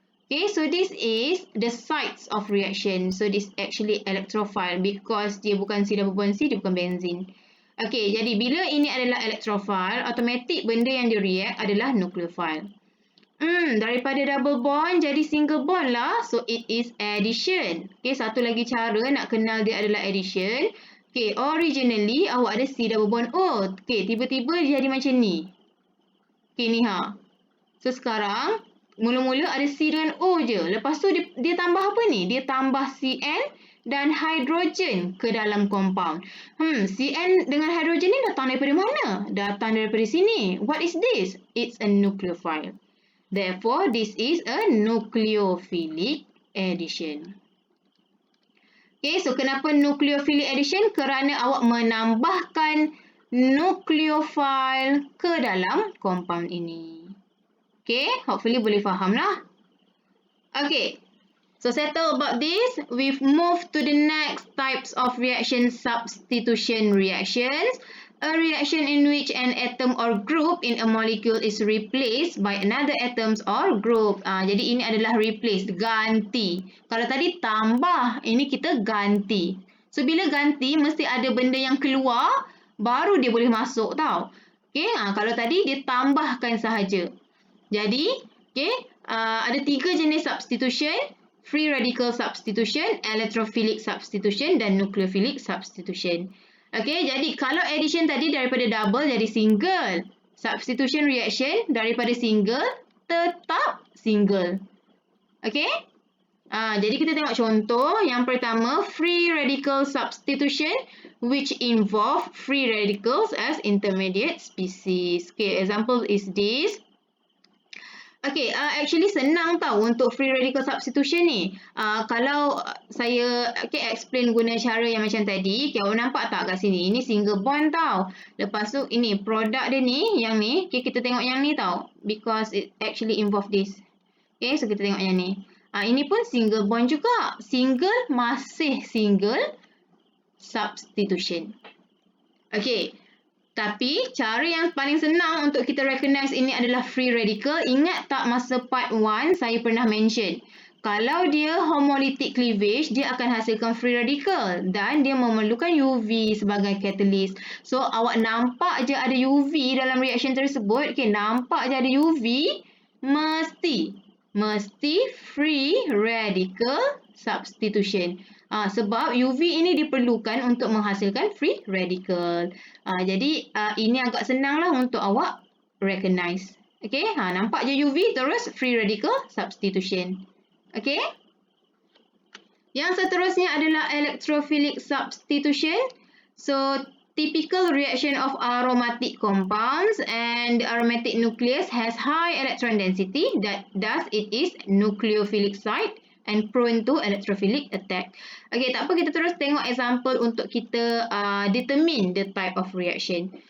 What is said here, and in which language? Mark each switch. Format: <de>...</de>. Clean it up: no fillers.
<en>Okay, so this is the sites of reaction. So this actually electrophile because</en> <ms>dia bukan C double bond C, dia bukan benzene. Okay, jadi bila ini adalah electrophile, automatic benda yang dia react adalah nucleophile. Daripada double bond jadi single bond lah.</ms> <en>So it is addition.</en> <ms>Okay, satu lagi cara nak kenal dia adalah addition. Okay, originally awak ada C double bond O. Okay, tiba-tiba dia jadi macam ni. Okay, ni ha. So sekarang mula-mula ada C dengan O je. Lepas tu dia tambah apa ni? Dia tambah Cn dan hidrogen ke dalam compound. Cn dengan hidrogen ni datang daripada mana? Datang daripada sini.</ms> <en>What is this? It's a nucleophile. Therefore, this is a nucleophilic addition.</en> <ms>Okay, so kenapa nucleophilic addition? Kerana awak menambahkan nucleophile ke dalam compound ini. Okay, hopefully boleh faham lah.</ms> <en>Okay, so settle about this. We've moved to the next types of reaction, substitution reactions. A reaction in which an atom or group in a molecule is replaced by another atoms or group.</en> <ms>Jadi ini adalah replace, ganti. Kalau tadi tambah, ini kita ganti. So bila ganti, mesti ada benda yang keluar, baru dia boleh masuk tau. Okay, kalau tadi dia tambahkan sahaja. Jadi, okay, ada 3 jenis substitution. Free radical substitution, electrophilic substitution dan nucleophilic substitution. Okay, jadi kalau addition tadi daripada double jadi single. Substitution reaction daripada single tetap single. Okay? Jadi kita tengok contoh. Yang pertama,</ms> <en>free radical substitution which involve free radicals as intermediate species. Okay, example is this. Okay, actually</en> <ms>senang tau untuk</ms> <en>free radical substitution ni.</en> <ms>Kalau saya explain guna cara yang macam tadi, okay, awak nampak tak kat sini? Ini single bond tau. Lepas tu ini produk dia ni, yang ni. Okay, kita tengok yang ni tau.</ms> <en>Because it actually involve this.</en> <ms>Okay, so kita tengok yang ni. Ini pun single bond juga.</ms> <en>Single masih single substitution. Okay.</en> <ms>Tapi, cara yang paling senang untuk kita recognize ini adalah free radical. Ingat tak masa part 1 saya pernah mention. Kalau dia homolytic cleavage, dia akan hasilkan free radical. Dan dia memerlukan UV sebagai catalyst. So, awak nampak je ada UV dalam reaction tersebut. Okay, nampak je ada UV. Mesti free radical substitution. Sebab UV ini diperlukan untuk menghasilkan free radical. Jadi ini agak senang lah untuk awak recognize. Okay, nampak je UV terus free radical substitution. Okay. Yang seterusnya adalah electrophilic substitution.</ms> <en>So, typical reaction of aromatic compounds and the aromatic nucleus has high electron density. Thus, it is nucleophilic site and prone to electrophilic attack.</en> <ms>Okay, tak apa, kita terus tengok example untuk kita</ms> <en>determine the type of reaction.</en>